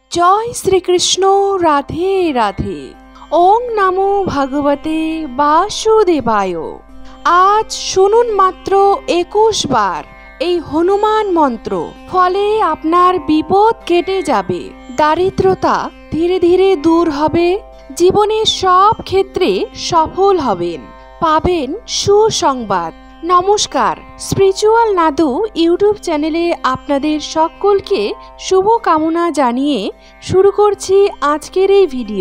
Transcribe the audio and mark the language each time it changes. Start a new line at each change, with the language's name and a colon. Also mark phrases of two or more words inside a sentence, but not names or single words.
Hindi: जय श्रीकृष्ण राधे राधे।
Sanskrit: ओम नमो भगवते वासुदेवाय।
Bangla: আজ শুনুন মাত্র 21 বার এই হনুমান মন্ত্র, ফলে আপনার বিপদ কেটে যাবে, দারিদ্রতা ধীরে ধীরে দূর হবে, জীবনের সব ক্ষেত্রে সফল হবেন, পাবেন সুসংবাদ। নমস্কার, স্পিরিচুয়াল নাদু ইউটিউব চ্যানেলে আপনাদের সকলকে শুভ কামনা জানিয়ে শুরু করছি আজকের এই ভিডিও।